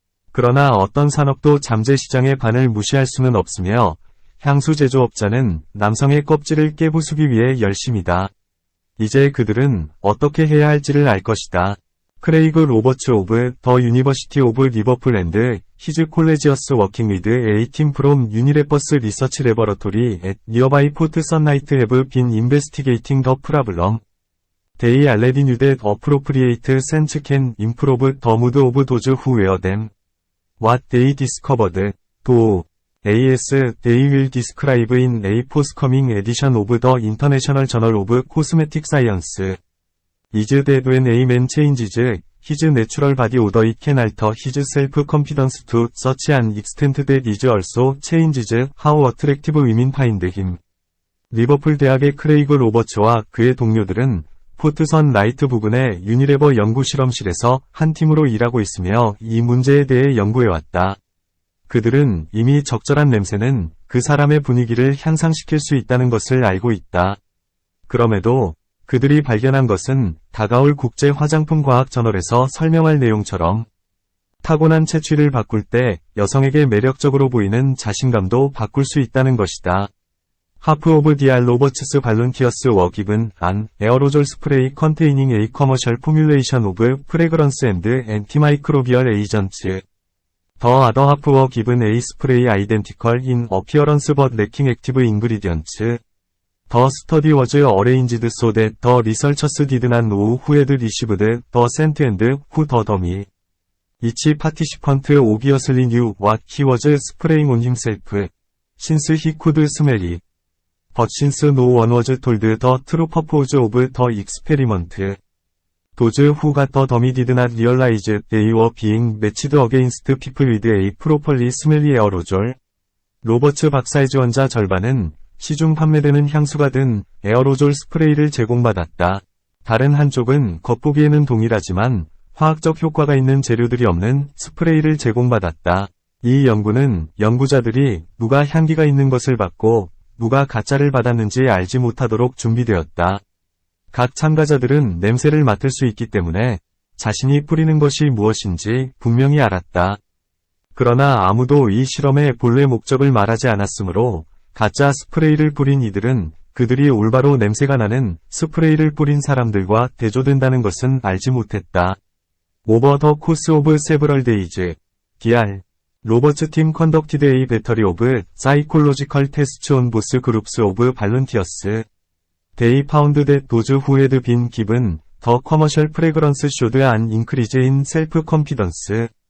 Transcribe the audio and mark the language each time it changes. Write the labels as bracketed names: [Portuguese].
[Korean] 그러나 어떤 산업도 잠재 시장의 반을 무시할 수는 없으며 향수 제조업자는 남성의 껍질을 깨부수기 위해 열심이다. 이제 그들은 어떻게 해야 할지를 알 것이다. [English] 크레이그 로버츠 오브 더 유니버시티 오브 리버풀 앤드 히즈 콜레지어스 워킹 위드 A team from Unilever's Research Laboratory at nearby Port Sunlight have been investigating the problem. They already knew that appropriate scents can improve the mood of those who wear them. What they discovered, though, as they will describe in a forthcoming edition of the International Journal of Cosmetic Science. is that when a man changes his natural body odor it can alter his self-confidence to such an extent that it also changes how attractive women find him. [Korean] 리버풀 대학의 크레이그 로버츠와 그의 동료들은 포트선 라이트 부근의 유니레버 연구 실험실에서 한 팀으로 일하고 있으며 이 문제에 대해 연구해왔다. 그들은 이미 적절한 냄새는 그 사람의 분위기를 향상시킬 수 있다는 것을 알고 있다. 그럼에도 그들이 발견한 것은 다가올 국제 화장품 과학 저널에서 설명할 내용처럼 타고난 채취를 바꿀 때 여성에게 매력적으로 보이는 자신감도 바꿀 수 있다는 것이다. [English] Half of the Roberts volunteers were given an aerosol spray containing a commercial formulation of fragrance and antimicrobial agents. The other half were given a spray identical in appearance but lacking active ingredients. The study was arranged so that the researchers did not know who had received the scent and who the dummy. Each participant obviously knew what he was spraying on himself, since he could smell it. But since no one was told the true purpose of the experiment, those who got the dummy did not realize they were being matched against people with a properly smelly aerosol. [Korean] 로버츠 박사의 지원자 절반은 시중 판매되는 향수가 든 에어로졸 스프레이를 제공받았다. 다른 한쪽은 겉보기에는 동일하지만 화학적 효과가 있는 재료들이 없는 스프레이를 제공받았다. 이 연구는 연구자들이 누가 향기가 있는 것을 받고 누가 가짜를 받았는지 알지 못하도록 준비되었다. 각 참가자들은 냄새를 맡을 수 있기 때문에 자신이 뿌리는 것이 무엇인지 분명히 알았다. 그러나 아무도 이 실험의 본래 목적을 말하지 않았으므로 가짜 스프레이를 뿌린 이들은 그들이 올바로 냄새가 나는 스프레이를 뿌린 사람들과 대조된다는 것은 알지 못했다. [English] Over the course of several days, DR Roberts team conducted a battery of psychological tests on both groups of volunteers. They found that those who had been given the commercial fragrance showed an increase in self-confidence.